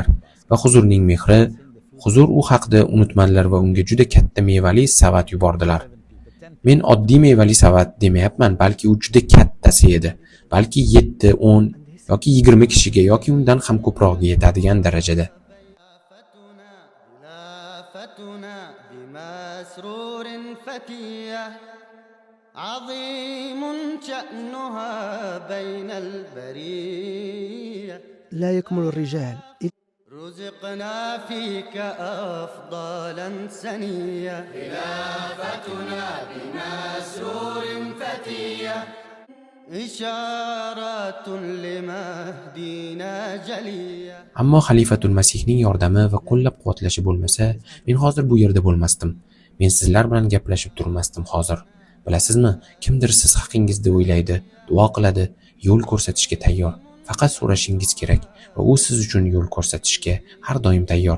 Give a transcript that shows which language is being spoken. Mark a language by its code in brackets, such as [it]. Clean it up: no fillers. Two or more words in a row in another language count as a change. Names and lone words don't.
[uz] Va huzurning mehri, huzur u haqda unutmadilar va unga juda katta mevali savat yubordilar. Men oddiy mevali savat demayapman, balki u juda kattasi edi. Balki 7, 10 yoki 20 kishiga yoki undan ham ko'proqga yetadigan darajada. [ar] عظيم شأنها بين البرية لا يكمل الرجال رزقنا فيك أفضالا سنية خلافتنا بمسرور فتية إشارة لمهدينا جلية. [uz] Ammo Xalifatul Masihning yordami va qo'llab-quvvatlashi bo'lmasa, men hozir bu yerda bo'lmasdim. Men sizlar bilan gaplashib turmasdim hozir. Bilasizmi, kimdir siz haqingizda o'ylaydi, duo qiladi, yo'l ko'rsatishga tayyor. Faqat so'rashingiz kerak va u siz uchun yo'l ko'rsatishga har doim tayyor.